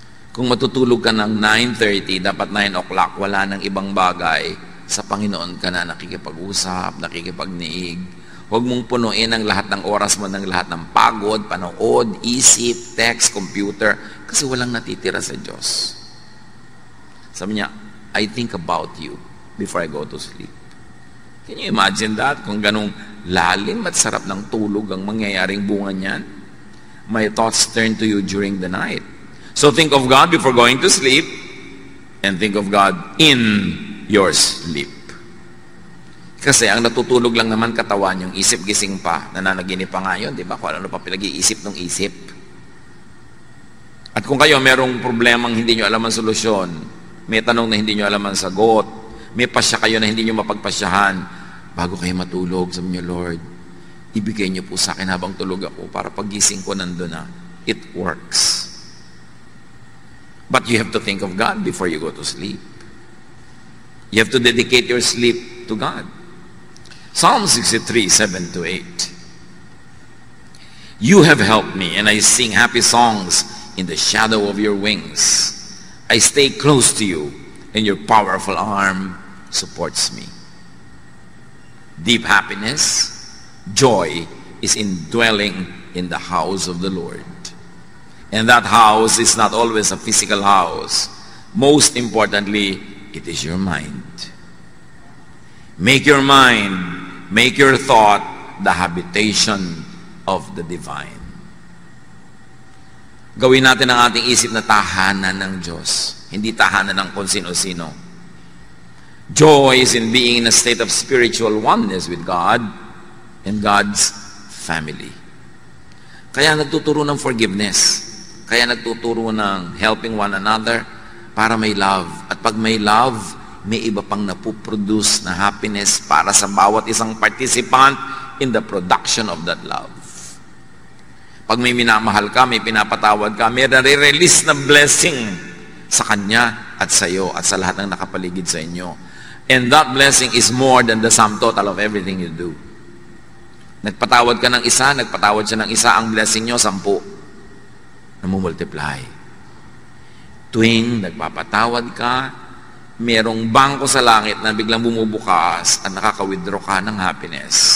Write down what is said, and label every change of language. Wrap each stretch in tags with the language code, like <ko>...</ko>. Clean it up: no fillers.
<tl>Kung matutulog ka ng 9:30, dapat 9 o'clock, wala nang ibang bagay, sa Panginoon ka na nakikipag-usap, nakikipagniig. Huwag mong punuin ang lahat ng oras mo ng lahat ng pagod, panood, isip, text, computer, kasi walang natitira sa Diyos. Sabi niya,</tl> <en>I think about you before I go to sleep. Can you imagine that?</en> <tl>Kung ganong lalim at sarap ng tulog ang mangyayaring bunga niyan,</tl> <en>my thoughts turn to you during the night. So think of God before going to sleep, and think of God in your sleep.</en> <tl>Kasi ang natutulog lang naman katawan, yung isip gising pa, nananaginip pa ngayon, di ba? Kung ano pa pinag-iisip ng isip. At kung kayo merong problemang hindi nyo alam ang solusyon, may tanong na hindi nyo alam ang sagot, may pasya kayo na hindi nyo mapagpasyahan, bago kayo matulog, sabi nyo, Lord, ibigay nyo po sa akin habang tulog ako para paggising ko nandun na.</tl> <en>It works. But you have to think of God before you go to sleep. You have to dedicate your sleep to God. Psalm 63, 7-8. You have helped me, and I sing happy songs in the shadow of your wings. I stay close to you, and your powerful arm supports me. Deep happiness, joy is in dwelling in the house of the Lord. And that house is not always a physical house. Most importantly, it is your mind. Make your mind, make your thought the habitation of the divine.</en> <tl>Gawin natin ang ating isip na tahanan ng Diyos, hindi tahanan ng kung sino-sino.</tl> <en>Joy is in being in a state of spiritual oneness with God and God's family.</en> <tl>Kaya nagtuturo ng forgiveness. Kaya nagtuturo ng</tl> <en>helping one another</en> <tl>para may love. At pag may love, may iba pang napuproduce na happiness para sa bawat isang</tl> <en>participant in the production of that love.</en> <tl>Pag may minamahal ka, may pinapatawad ka, may nare-release na blessing sa kanya at sa iyo at sa lahat ng nakapaligid sa inyo.</tl> <en>And that blessing is more than the sum total of everything you do.</en> <tl>Nagpatawad ka ng isa, nagpatawad siya ng isa, ang blessing nyo, 10. Namumultiply. Tuwing nagpapatawad ka, merong bangko sa langit na biglang bumubukas at nakaka-withdraw ka ng happiness.</tl>